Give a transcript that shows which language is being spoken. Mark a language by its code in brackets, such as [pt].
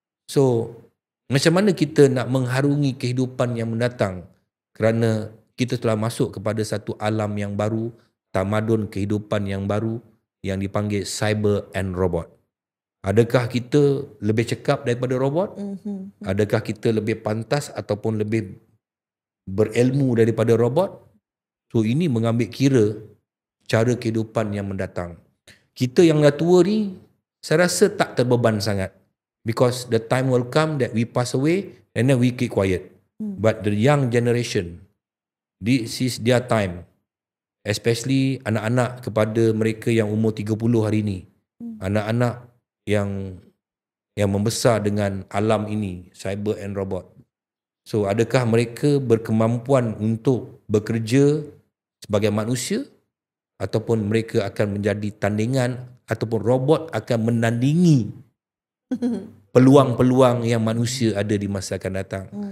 [ms] So macam mana kita nak mengharungi kehidupan yang mendatang, kerana kita telah masuk kepada satu alam yang baru, tamadun kehidupan yang baru yang dipanggil cyber and robot. Adakah kita lebih cekap daripada robot? Adakah kita lebih pantas ataupun lebih berilmu daripada robot? So ini mengambil kira cara kehidupan yang mendatang. Kita yang dah tua ni, saya rasa tak terbeban sangat. [en] Because the time will come that we pass away and then we keep quiet. But the young generation, this is their time. [ms] Especially anak-anak kepada mereka yang umur 30 hari ini. Anak-anak yang membesar dengan alam ini, cyber and robot. So adakah mereka berkemampuan untuk bekerja sebagai manusia ataupun mereka akan menjadi tandingan ataupun robot akan menandingi peluang-peluang yang manusia ada di masa akan datang.